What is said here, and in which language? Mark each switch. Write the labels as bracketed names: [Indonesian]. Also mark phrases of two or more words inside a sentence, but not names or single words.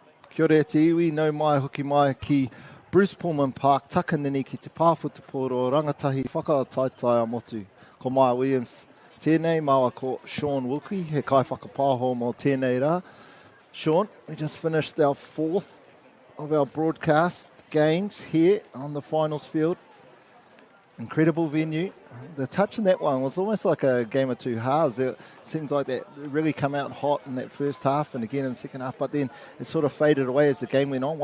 [Māori] Kia ora te iwi, nau mai hoki mai ki Bruce Pulman Park, takanini ki te pāwhutupōro rangatahi whakaataitai a motu. Ko Maya Williams tēnei, maua ko Sean Wilkie, he kai whakapāho mō tēnei rā. [English] Sean, we just finished our fourth of our broadcast games here on the finals field. Incredible venue. The touch in that one was almost like a game of two halves. It seemed like that really come out hot in that first half and again in the second half, but then it sort of faded away as the game went on.